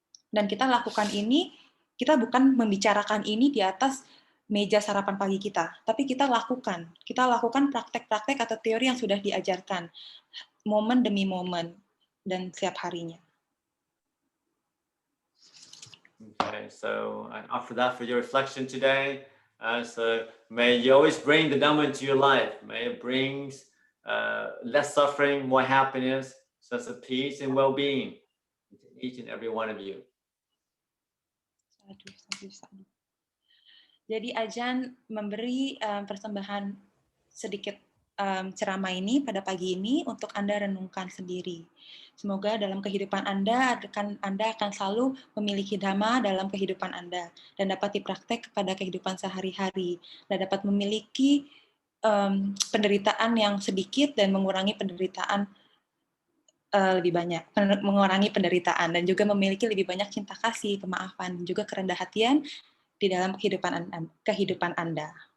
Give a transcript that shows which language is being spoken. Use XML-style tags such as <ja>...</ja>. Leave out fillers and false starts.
<id>Dan kita lakukan ini, kita bukan membicarakan ini di atas meja sarapan pagi kita, tapi kita lakukan praktek-praktek atau teori yang sudah diajarkan, momen demi momen, dan setiap harinya.</id> <en>Okay, so I offer that for your reflection today. So may you always bring the Dhamma into your life. May it brings less suffering, more happiness, sense of peace and well-being to each and every one of you.</en> <pi>Sadu.</pi> <id>Jadi Ajahn memberi persembahan sedikit ceramah ini pada pagi ini untuk Anda renungkan sendiri. Semoga dalam kehidupan Anda akan selalu memiliki dhamma dalam kehidupan Anda dan dapat dipraktek kepada kehidupan sehari-hari dan dapat memiliki penderitaan yang sedikit dan mengurangi penderitaan lebih banyak, mengurangi penderitaan dan juga memiliki lebih banyak cinta kasih, pemaafan, dan juga kerendah hatian di dalam kehidupan Anda.</id>